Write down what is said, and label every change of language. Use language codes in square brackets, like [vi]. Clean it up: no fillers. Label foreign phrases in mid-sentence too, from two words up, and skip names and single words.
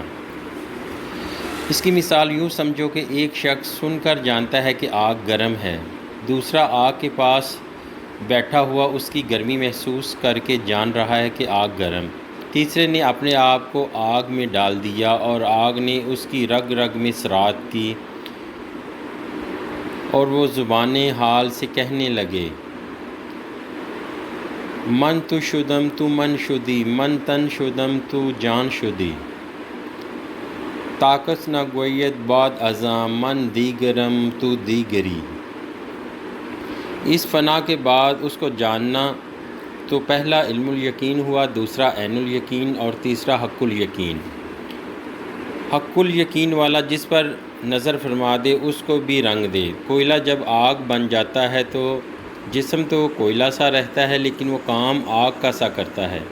[ur] اس کی مثال یوں سمجھو کہ ایک شخص سن کر جانتا ہے کہ آگ گرم ہے، دوسرا آگ کے پاس بیٹھا ہوا اس کی گرمی محسوس کر کے جان رہا ہے کہ آگ گرم، تیسرے نے اپنے آپ کو آگ میں ڈال دیا اور آگ نے اس کی رگ رگ میں سرعت کی اور وہ زبان حال سے کہنے لگے: [fa] من تو شدم تو من شدی، من تن شدم تو جان شدی، طاقت نہ گوید بعد ازاں، من دیگرم تو دیگری۔ [ur] اس فنا کے بعد اس کو جاننا تو پہلا علم الیقین ہوا، دوسرا عین الیقین اور تیسرا حق الیقین۔ حق الیقین والا جس پر نظر فرما دے اس کو بھی رنگ دے۔ کوئلہ جب آگ بن جاتا ہے تو جسم تو کوئلہ سا رہتا ہے لیکن وہ کام آگ کا سا کرتا ہے۔